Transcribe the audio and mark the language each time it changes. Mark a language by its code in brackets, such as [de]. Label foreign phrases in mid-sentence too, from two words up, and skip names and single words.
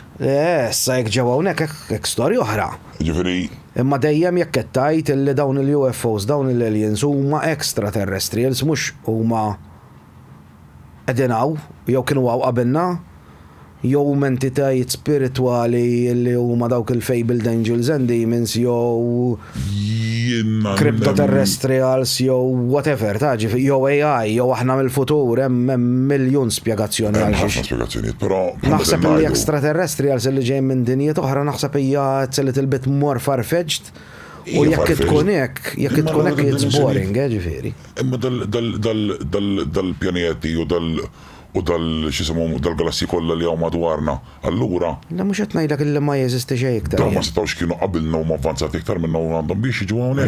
[mt] Issa jekk ġew hawnhekk hekk storja oħra. Ġifieri. Imma dejjem jekk qed tgħid illi dawn il-UFOs, dawn il-aliens huma extraterrestrials mhux huma qegħdin hawn jew kienu hawn qabilna jew entitajiet spiritwali li huma dawk il- [en] fabled angels and demons [mt] jew cryptoterrestrials jew whatever jew AI jew aħna mill-futur hemm miljun spjegazzjoni għal xi. Spjegazzjonijiet, però naħseb li extraterrestrials li ġejjin minn dinjiet oħra naħseb hija tsellet il- [en] bit more far-fetched [mt] u jekk tkun hekk [en] it's boring, [mt] ġifieri. Imma dal-pjaneti u dal-galassi kollha li hawn madwarna. Allura. La mhux qed ngħidlek illi ma jeżisti xejn iktar. Ma setgħux kienu qabilna huma avvanzati iktar minna u għandhom biex jiġu hawnhekk.